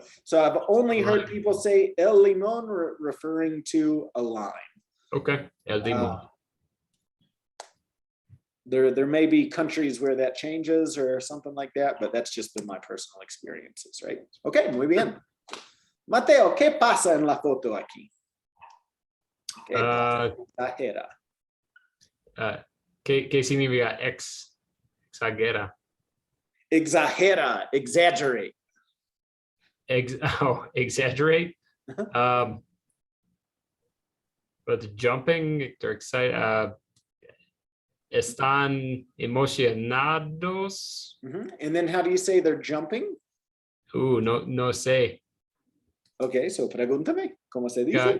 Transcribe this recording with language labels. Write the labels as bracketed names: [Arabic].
[English] So I've only heard people say El Limón referring to a lime. [Spanish] Okay. El limón. [English] There may be countries where that changes or something like that, but that's just been my personal experiences, right? [Spanish] Okay, muy bien. Mateo, ¿qué pasa en la foto aquí? ¿Qué pasa? Exagera. ¿Qué significa exagera? Exagera, exaggerate. [English] Exaggerate. But jumping, they're excited. [Spanish] Están emocionados. [English] And then how do you say they're jumping? [Spanish] No sé. Okay, so pregúntame, ¿cómo se dice?